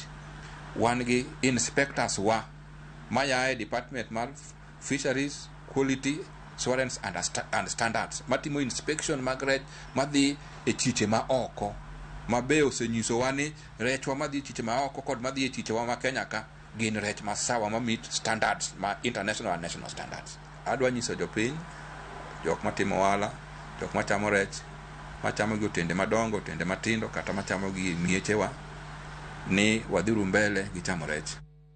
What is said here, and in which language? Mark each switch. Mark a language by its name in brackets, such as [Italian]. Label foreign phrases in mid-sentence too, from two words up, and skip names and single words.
[Luo (Kenya and Tanzania)] Wan gi inspectors wa maya e department mar Fisheries, Quality Assurance and Standards matimo inspection mag rech madhi e chiche ma oko, mabe osenyisowa ni rechwa madhi e chiche ma oko kod madhi e chichewa ma Kenya ka gin rech masawa ma [English] meet standards [Luo (Kenya and Tanzania)] ma [English] international and national standards. [Luo (Kenya and Tanzania)] Adwa nyiso jopiny, jok matimo ohala, jok machamo rech, machamo gi otende madongo, otende matindo kata machamo gi miechewa, ni wadhiru mbele gi chamo rech.